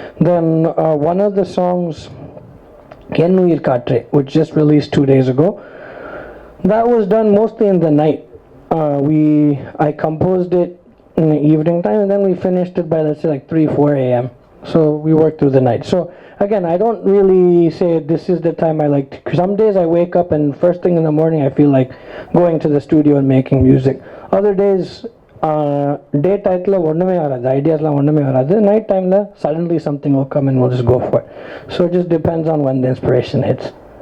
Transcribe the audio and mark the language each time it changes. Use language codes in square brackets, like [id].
[en] Then one of the songs, Yennuir Katre, which just released 2 days ago, that was done mostly in the night. I composed it in the evening time, and then we finished it by, let's say, like 3-4 a.m. So we worked through the night. So again, I don't really say this is the time I like to. Some days I wake up and first thing in the morning I feel like going to the studio and making music. Other days, day title [ta] ஒண்ணுமே வராது, ஐடியாஸ்லாம் ஒண்ணுமே வராது. [en] Night timeல suddenly something will come and we'll just go for it. So it just depends on when the inspiration hits.